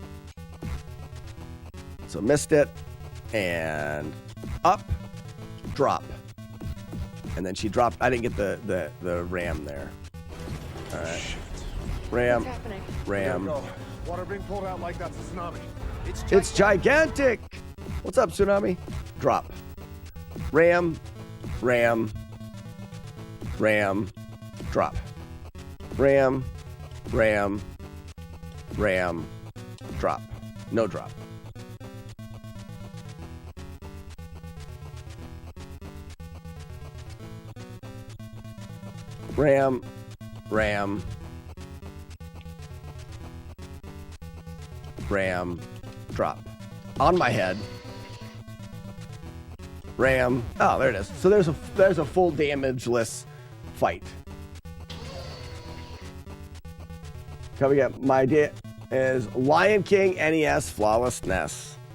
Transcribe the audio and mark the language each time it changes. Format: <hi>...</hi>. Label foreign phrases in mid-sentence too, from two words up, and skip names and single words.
<en>So missed it, and up, drop. And then she dropped. I didn't get the ram there. All right. Ram. What's happening? Ram. Water being pulled out like that's a tsunami. It's gigantic. What's up, tsunami? Drop. Ram. Ram. Ram. Drop. Ram. Ram. Ram. Drop. No drop. Ram, ram, ram, drop. On my head. Ram. Oh, there it is. So there's a full damageless fight. Coming up, my idea is Lion King NES Flawless NES.</en>